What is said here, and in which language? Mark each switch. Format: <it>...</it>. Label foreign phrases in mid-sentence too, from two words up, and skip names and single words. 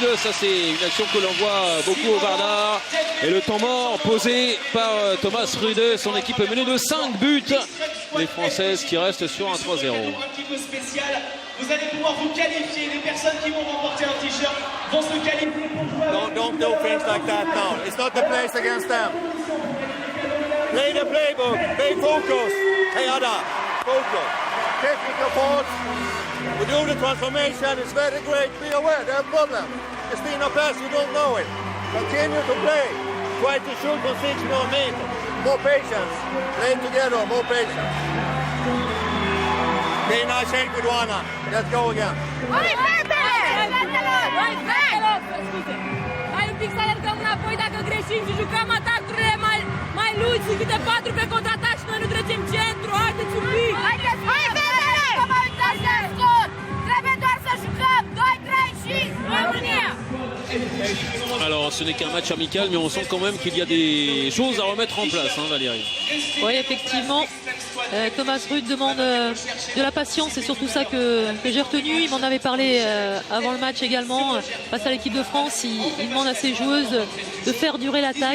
<fr>Ça, c'est une action que l'on voit beaucoup au Vardar. Et le temps mort posé par Thomas Rude. Son équipe est menée de 5 buts. Les Françaises qui restent sur un 3-0. Vous allez pouvoir vous qualifier. Les personnes qui vont remporter un t-shirt vont se qualifier pour jouer.</fr> <en>Don't do things like that now. It's not the place against them. Play the playbook. Stay focused. Hey, Ada. Focus. Technical faults. We do the transformation. It's very great. Be aware. They have problems. Christina pass. You don't know it. Continue to play. Try to shoot on 6 more meters. More patience. Play together. More patience. Okay, now shake with Juana. Let's go again.</en> <ro>Hai un pic să alergăm înapoi dacă greșim și jucăm atacurile mai luți și câte 4 pe contraatac și noi nu trecem centru. Haideți un pic! Haideți! Hai, fetele! Nu mă uitați de scot! Trebuie doar să jucăm! 2-3 și România!</ro> <fr>Alors, ce n'est qu'un match amical, mais on sent quand même qu'il y a des choses à remettre en place, Valérie. Oui, effectivement. Thomas Rude demande de la patience, c'est surtout ça que j'ai retenu. Il m'en avait parlé avant le match également. Face à l'équipe de France, il demande à ses joueuses de faire durer l'attaque.</fr>